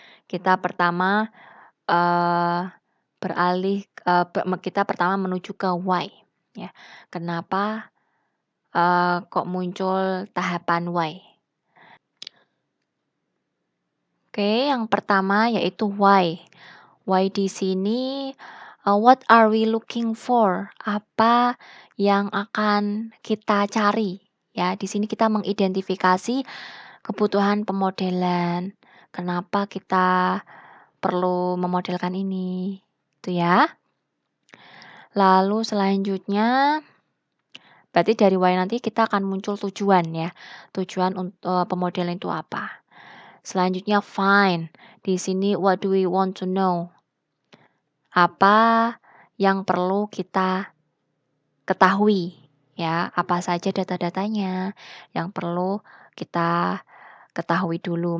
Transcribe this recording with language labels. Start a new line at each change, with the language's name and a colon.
Indonesian: Kita pertama kita pertama menuju ke why. Ya, kenapa kok muncul tahapan why? Oke, yang pertama yaitu why.
English: Why
Indonesian: di sini
English: what are we looking for?
Indonesian: Apa yang akan kita cari? Ya, di sini kita mengidentifikasi kebutuhan pemodelan. Kenapa kita perlu memodelkan ini? Itu ya. Lalu selanjutnya berarti dari why nanti kita akan muncul tujuan ya. Tujuan untuk pemodelan itu apa? Selanjutnya find. Di sini
English: what do we want to know?
Indonesian: Apa yang perlu kita ketahui ya, apa saja data-datanya yang perlu kita ketahui dulu.